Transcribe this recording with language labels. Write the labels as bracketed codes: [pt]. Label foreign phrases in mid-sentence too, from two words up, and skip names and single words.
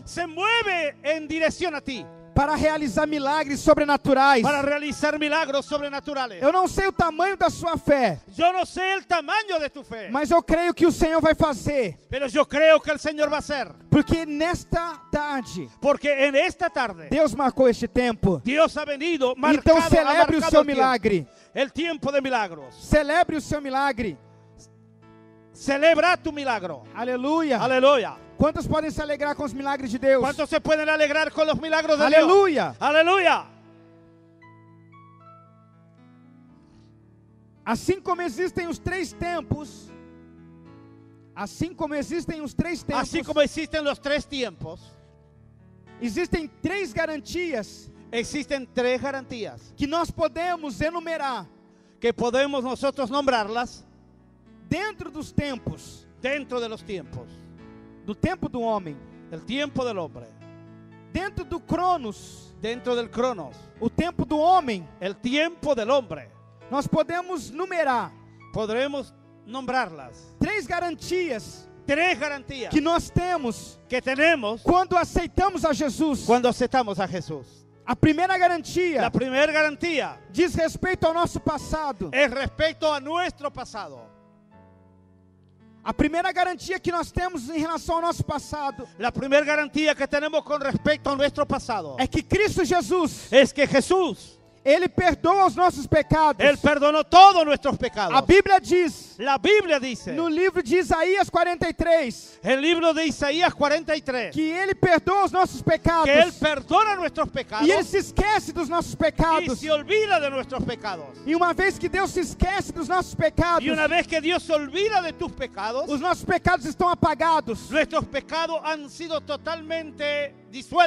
[es] se mueve en dirección a ti [pt] para realizar milagres sobrenaturais. [es] para realizar milagros sobrenaturales. [pt] Eu não sei o tamanho da sua fé, [es] Yo no sé el tamaño de tu fe, [pt] mas eu creio que o Senhor vai fazer, [es] pero yo creo que el Señor va a hacer, [pt] porque nesta tarde [es] porque en esta tarde [pt] Deus marcou este tempo. [es] Dios ha venido [pt] Então [es] ha [pt] celebre o [es] marcado [pt] seu [es] el tiempo. [pt] milagre. [es] El tiempo de milagros. [pt] Celebre o seu milagre. [es] Celebra tu milagro. [pt] Aleluia. [es] Aleluya. [pt] Quantos podem se alegrar com os milagres de Deus? [es] ¿Cuántos se pueden alegrar con los milagros de [pt] Aleluia. [es] Dios? Aleluya. [pt] Assim como existem os três tempos, assim como existem os três tempos, [es] Así como existen los tres tiempos, [pt] existem três garantias [es] existen tres garantías [pt] que nós podemos enumerar [es] que podemos nosotros nombrarlas [pt] dentro dos tempos, [es] dentro de los tiempos. [pt] do tempo do homem, [es] El tiempo del hombre, [pt] dentro do Cronos, [es] dentro del Cronos, [pt] o tempo do homem. [es] el tiempo del hombre. [pt] Nós podemos numerar [es] Podremos nombrarlas. [pt] três garantias [es] Tres garantías [pt] que nós temos [es] que tenemos [pt] quando aceitamos a Jesus. [es] cuando aceptamos a Jesús. [pt] A primeira garantia [es] La primera garantía [pt] diz respeito ao nosso passado. [es] es respecto a nuestro pasado. [pt] A primeira garantia que nós temos em relação ao nosso passado [es] La primera garantía que tenemos con respecto a nuestro pasado [pt] é que Cristo Jesus, [es] es que Jesús, [pt] Ele perdoa os nossos pecados. [es] Él perdonó todos nuestros pecados. [pt] A Bíblia diz, [es] La Biblia dice, [pt] no livro de Isaías 43, [es] el libro de Isaías 43, [pt] que Ele perdoa os nossos pecados. [es] que Él perdona nuestros pecados [pt] E Ele se esquece dos nossos [es] y [pt] pecados. [es] se olvida de nuestros pecados. [pt] E uma vez que Deus se esquece dos nossos pecados, [es] Y una vez que Dios se olvida de tus pecados, [pt] os nossos pecados estão apagados. [es] nuestros pecados han sido totalmente disueltos.